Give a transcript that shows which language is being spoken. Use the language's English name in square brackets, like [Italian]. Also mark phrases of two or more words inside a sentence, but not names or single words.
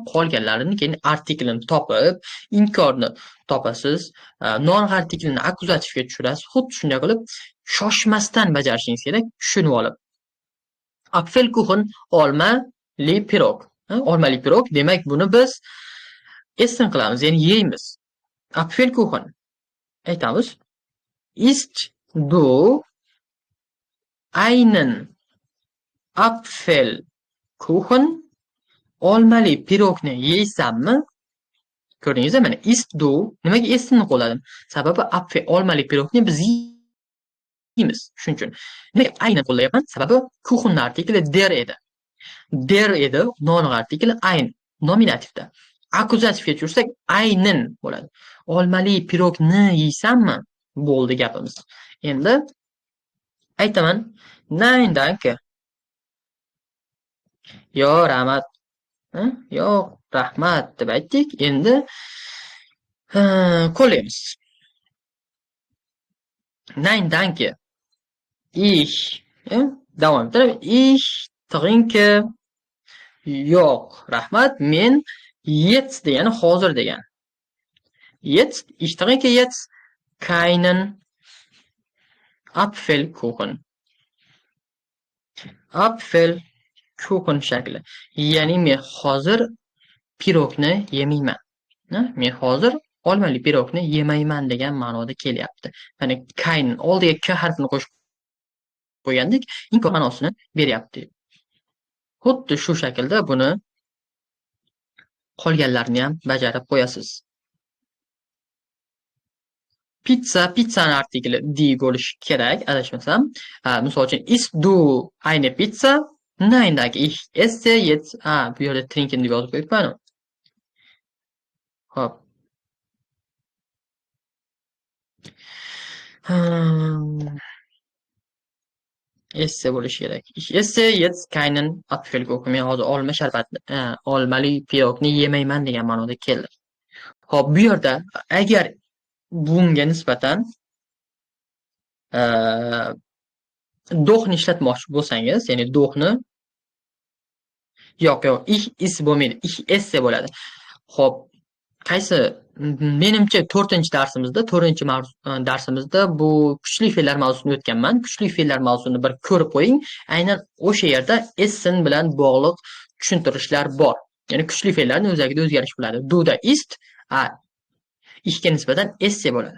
[Uzbek] Qolganlarini keyin artiklini topib, inkorni topasiz, non artiklini akuzativga tushirasiz. Xuddi shunday qilib shoshmasdan bajarishingiz kerak, tushunib olib. Apfelkuchen, olmali pirog. Olmali pirog, demak buni biz essen qilamiz, ya'ni yeymiz. Apfelkuchen. Aytamiz. [German] Isst du einen Apfelkuchen? [Uzbek] Olmali pirogni yeysanmi? Ko'rdingizmi? Mana [German] isst du, [Uzbek] nimaga esni qo'lladim? Sababi olmali pirogni biz yeymiz. Shuning uchun. Nimaga ayni qo'llayapman? Sababi kuchenni artikli der edi. Der edi, non artikli ayn, nominativda. Akuzativga tushirsak aynin bo'ladi. Olmali pirogni yeysanmi? Bo'ldi gapimiz. Endi aytaman, [German] nein danke. [Uzbek] Yo'q, rahmat. Yo'q, rahmat deb aytdik. Endi qo'llaymiz. [German] Nein danke. [Uzbek] Ich davom ettirib, [German] ich trinke. [Uzbek] Yo'q, rahmat. Men jetzt degani hozir degan. [German] Jetzt, ich trinke jetzt keinen Apfelkuchen. [Uzbek] Apfelkuchen shakli. Ya'ni men hozir pirogni yemayman. Men hozir olmali pirogni yemayman degan ma'noda kelyapti. Mana kein oldiga k harfini qo'shib qo'ygandik, inkor ma'nosini beryapti. Xuddi shu shaklda buni qolganlarini ham bajarib qo'yasiz. Pizzani artikli di bo'lishi kerak, adashmasam. Misol uchun [German] isst du eine Pizza? Nein, danke. Ich esse jetzt. [Uzbek] Bu yerda trinken deb yozib qo'yibman. Hop. Esse bo'lishi kerak. [German] Ich esse jetzt keinen Apfelkuchen. [Uzbek] Men hozir olma sharbatni, olmali pirogni yemayman degan ma'noda keldi. Hop, bu yerda agar bunga nisbatan do'xni ishlatmoqchi bo'lsangiz, ya'ni do'xni yo'q, [German] ich is [Uzbek] bo'lmaydi. [German] Ich esse [Uzbek] bo'ladi. Hop, qaysi menimcha 4-darsimizda bu kuchli fe'llar mavzusini o'tganman. Kuchli fe'llar mavzusini bir ko'rib qo'ying. Aynan o'sha yerda essen bilan bog'liq tushuntirishlar bor. Ya'ni kuchli fe'llarning o'zagida o'zgarish bo'ladi. [German] Duda ist, [Uzbek] ishga nisbatan esse bo'ladi.